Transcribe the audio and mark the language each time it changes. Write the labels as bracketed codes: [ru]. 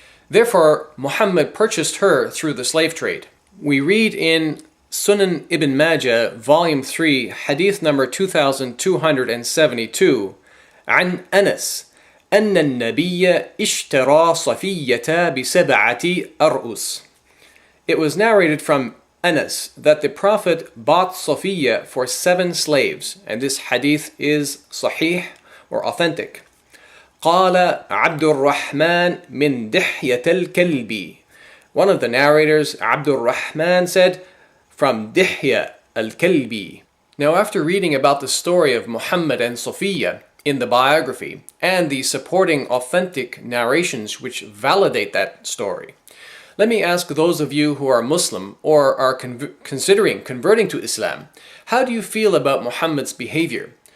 [en] Therefore, Muhammad purchased her through the slave trade. We read in Sunan Ibn Majah, volume 3, hadith number 2272, [ar] عن أنس أن النبي اشترى صفية بسبعة أرؤس. [en] It was narrated from Anas that the Prophet bought Safiya for 7 slaves, and this hadith is sahih or authentic. [ar] قال عبد الرحمن من دحية الكلب. [en] One of the narrators, Abdul Rahman, said, "From Dihya al-Kalbi." Now, after reading about the story of Muhammad and Safiya in the biography and the supporting authentic narrations which validate that story, let me ask those of you who are Muslim or are considering converting to Islam, how do you feel about Muhammad's behavior?